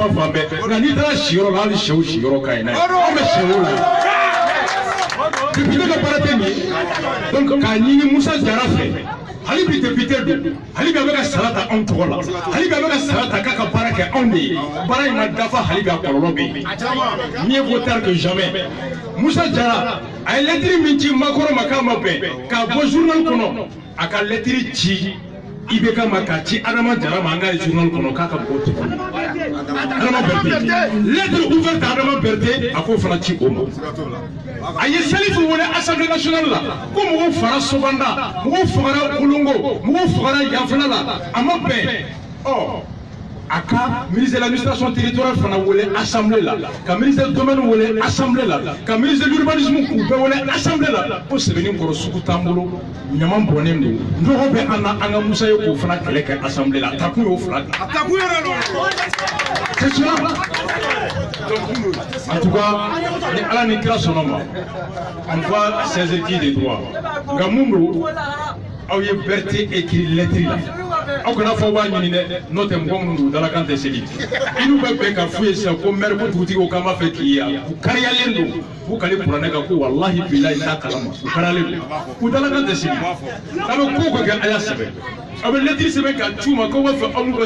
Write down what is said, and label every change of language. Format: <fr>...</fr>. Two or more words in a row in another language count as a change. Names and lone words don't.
<bm>fan fan bɛɛ nka n'i taara siyɔrɔ la hali sɛw siyɔrɔ ka ɲi n'a ye anw bɛ sɛw la député ka baara tɛ nin ye donc k'a ɲini Musa Jara fɛ hali bi député don hali bi a bɛ ka sara ta anw tɔgɔ la hali bi a bɛ ka sara ta k'a ka baara kɛ anw de ye baara in ma dafa hali bi a kɔlɔlɔ bɛ yen</bm> <fr>mieux vaut tard que jamais</fr> <bm>Musa Jara a ye lettre min ci Makɔrɔ ma k'a ma bɛn k'a bɔ journal kɔnɔ a ka lettre ci IBK ma k'a ci Adama Jara ma an ka ye journal kɔnɔ k'a ka mɔgɔw tɛ Adama Berete</bm> <fr>lettre ouverte à</fr> <bm>Adama Berete a k'o fana ci o ma a ye Salifu wele Assemblée nationale la ko mɔgɔw fara Sobanda mɔgɔw fagara Kolongo mɔgɔw fagara Yanfɛla la a ma bɛn a ka</bm> <fr>ministre de l'administration territoriale</fr> <bm>fana wele assemblée la ka</bm> <fr>ministre du domaine</fr> <bm>wele assemblée la ka</bm> <fr>ministre de l'urbanisme</fr> <bm>k'u bɛɛ wele assemblée la ko sɛbɛnni kɔrɔ sugu t'an bolo ɲama bɔnnen don nɔgɔ bɛ an na an ka Musa ye k'o fana kɛlɛ kɛ assemblée la a takun y'o fila de</bm> <fr>c'est cela en tout cas</fr> <bm>ni Ala ni kira sɔnna ma</bm> <fr>on va saisir des droits</fr> <bm>nka mun don aw ye Berete</bm> <fr>écrit lettre</fr> <bm>la aw kana fɔ b'a ɲini dɛ n'o tɛ mɔgɔ minnu don dalakan tɛ seli i n'u bɛ bɛn ka f'u ye sisan ko maire ko dugutigiw k'an b'a fɛ k'i ye u kariyalen don k'u kale kuranɛ kan ko</bm> <ar>walahi bilahi</ar> <bm>t'a kalama u kariyalen don u dalakan tɛ seli a bɛ ko o ko kɛ a y'a sɛbɛn a bɛ lettre sɛbɛn k'a c'u ma k'aw b'a fɛ aw n'u ka</bm>